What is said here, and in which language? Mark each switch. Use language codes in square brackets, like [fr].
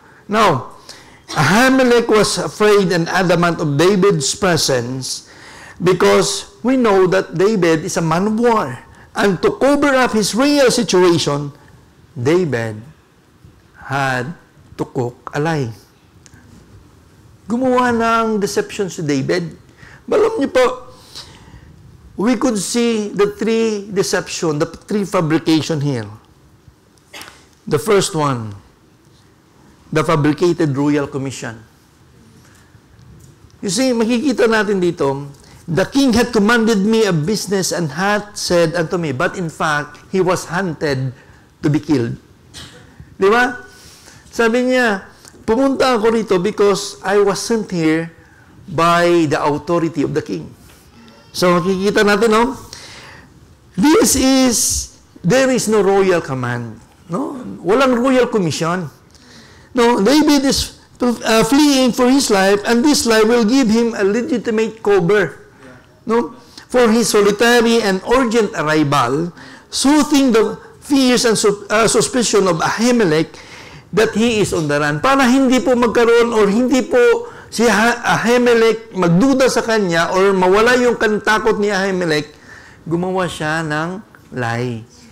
[en] Now, Ahimelech was afraid and adamant of David's presence because we know that David is a man of war. And to cover up his real situation, David had to cook a lie. [tl] Gumawa ng deception si David. Alam niyo po, [en] we could see the three deception, the three fabrication here. The first one, the fabricated royal commission. You see, [tl] makikita natin dito, [en] the king had commanded me a business and hath said unto me, but in fact, he was hunted to be killed. [tl] Di ba? Sabi niya, pumunta ako rito [en] because I was sent here by the authority of the king. So, [tl] makikita natin, [en] no? There is no royal command. No? [tl] Walang [en] royal commission. No, David is fleeing for his life, and this life will give him a legitimate cover. No? For his solitary and urgent arrival, soothing the fears and suspicion of Ahimelech that he is on the run. [tl] Para hindi po magkaroon or hindi po si Ahimelech magduda sa kanya or mawala yung takot ni Ahimelech, gumawa siya ng lie.